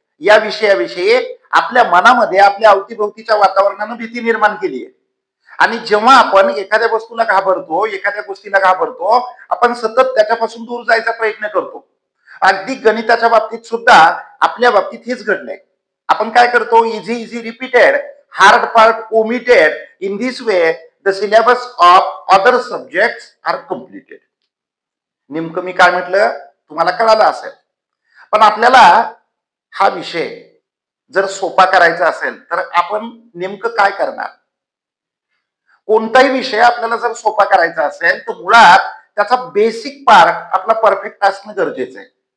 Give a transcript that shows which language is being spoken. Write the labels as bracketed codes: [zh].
[mr] या विषयाविषयी आपल्या मनामध्ये आपल्या अवतीभोवतीच्या वातावरणानं भीती निर्माण केली आहे. आणि जेव्हा आपण एखाद्या वस्तूला घाबरतो, एखाद्या गोष्टीला घाबरतो, आपण सतत त्याच्यापासून दूर जायचा प्रयत्न करतो. अगदी गणिताच्या बाबतीत सुद्धा आपल्या बाबतीत हेच घडलंय. आपण काय करतो? [en] Easy repeated, hard part omitted. In this way the syllabus of other subjects are completed. [mr] नेमकं मी काय म्हटलं तुम्हाला कळालं असेल. पण आपल्याला हा विषय जर सोपा करायचा असेल तर आपण नेमकं काय करणार? कोणताही विषय आपल्याला जर सोपा करायचा असेल तर मुळात त्याचा बेसिक पार्ट आपला परफेक्ट असणं गरजेचं आहे.